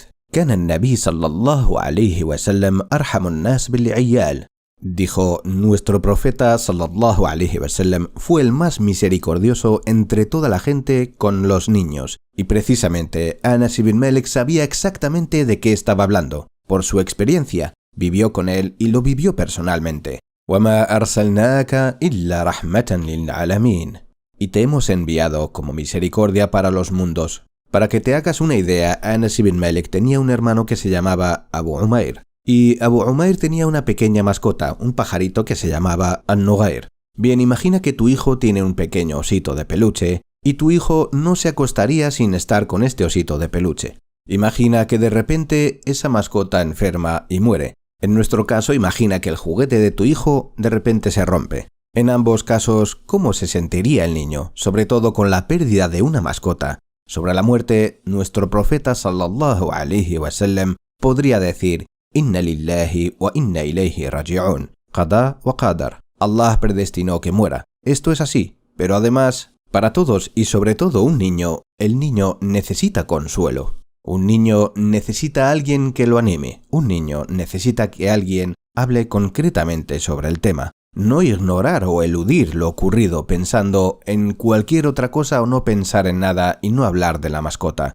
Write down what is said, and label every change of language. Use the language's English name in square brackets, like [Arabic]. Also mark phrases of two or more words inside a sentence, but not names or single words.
[Arabic] كان النبي صلى الله عليه وسلم أرحم الناس بالعيال. [Spanish] Dijo, nuestro profeta [Arabic] صلى الله عليه وسلم [Spanish] fue el más misericordioso entre toda la gente con los niños. Y precisamente Anas ibn Malik sabía exactamente de qué estaba hablando. Por su experiencia, vivió con él y lo vivió personalmente. [Arabic] وَمَا أَرْسَلْنَاكَ إِلَّا رَحْمَةً لِلْعَالَمِينَ. [Spanish] Y te hemos enviado como misericordia para los mundos. Para que te hagas una idea, Anas ibn Malik tenía un hermano que se llamaba Abu Umair. Y Abu Umair tenía una pequeña mascota, un pajarito que se llamaba An-Nughair. Bien, imagina que tu hijo tiene un pequeño osito de peluche y tu hijo no se acostaría sin estar con este osito de peluche. Imagina que de repente esa mascota enferma y muere. En nuestro caso, imagina que el juguete de tu hijo de repente se rompe. En ambos casos, ¿cómo se sentiría el niño? Sobre todo con la pérdida de una mascota. Sobre la muerte, nuestro profeta [Arabic] صلى الله عليه وسلم [Spanish] podría decir: [Arabic] إنا لله وإنا إليه راجعون. قضاء وقدر. [Spanish] Allah predestinó que muera. Esto es así, pero además, para todos y sobre todo un niño, el niño necesita consuelo. Un niño necesita a alguien que lo anime. Un niño necesita que alguien hable concretamente sobre el tema. No ignorar o eludir lo ocurrido pensando en cualquier otra cosa o no pensar en nada y no hablar de la mascota.